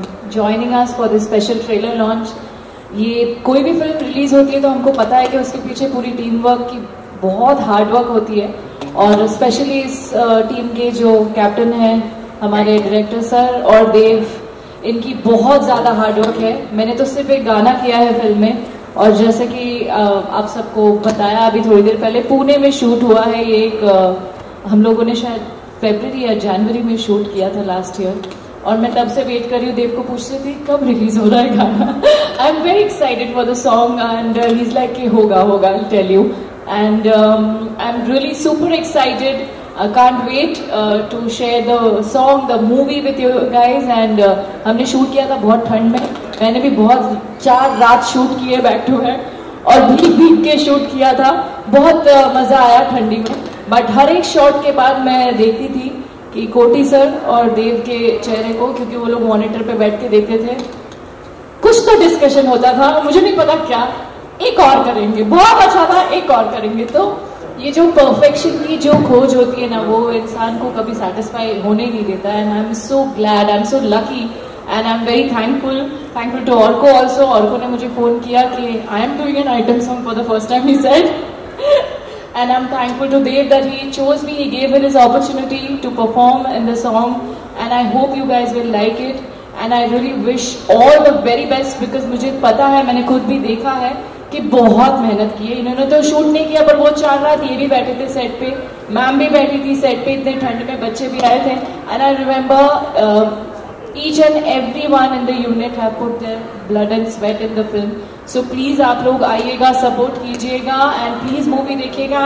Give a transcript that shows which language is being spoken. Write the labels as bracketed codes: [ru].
[en] Joining us for this special trailer launch. [hi] ये कोई भी फिल्म रिलीज होती है तो हमको पता है कि उसके पीछे पूरी टीम वर्क की बहुत हार्ड वर्क होती है, और स्पेशली इस टीम के जो कैप्टन हैं हमारे डायरेक्टर सर और देव, इनकी बहुत ज़्यादा हार्ड वर्क है. मैंने तो सिर्फ एक गाना किया है फिल्म में, और जैसे कि आप सबको बताया अभी थोड़ी देर पहले, पुणे में शूट हुआ है. ये एक हम लोगों ने शायद फरवरी या जनवरी में शूट किया था लास्ट ईयर, और मैं तब से वेट कर रही हूँ. देव को पूछ रही थी कब रिलीज हो रहा है गाना. [en] I am very excited for the song and he is like [hi] कि होगा होगा, [en] I tell you. And I am really super excited. I can't wait to share the song, the movie with you guys. And [hi] हमने shoot किया था बहुत ठंड में. मैंने भी बहुत 4 रात शूट किए बैक टू बैक, और भीग के शूट किया था. बहुत मजा आया ठंडी में. बट हर एक शॉट के बाद मैं देखती थी कि कोटी सर और देव के चेहरे को, क्योंकि वो लोग मॉनिटर पे बैठ के देखते थे, कुछ तो डिस्कशन होता था, मुझे नहीं पता क्या. एक और करेंगे, बहुत अच्छा था, एक और करेंगे. तो ये जो परफेक्शन की जो खोज होती है ना, वो इंसान को कभी सेटिस्फाई होने ही नहीं देता. [en] And I am so glad, I am so lucky, and I am very thankful to Arko also. [hi] Orko ने मुझे फोन किया कि [en] I am doing an item song for the first time, he said. And I'm thankful to Dev that he chose me, he gave me this opportunity to perform in the song, and I hope you guys will like it. And I really wish all the very best, because [hi] मुझे पता है, मैंने खुद भी देखा है कि बहुत मेहनत की है. इन्होंने तो शूट नहीं किया, पर वो 4 रात ये भी बैठे थे सेट पे, मैम भी बैठी थी सेट पे, इतने ठंड में बच्चे भी आए थे. [en] And I remember each and everyone in the unit have put their blood and sweat in the film. So please [hi] आप लोग आइएगा, सपोर्ट कीजिएगा, [en] and please [hi] मूवी देखिएगा.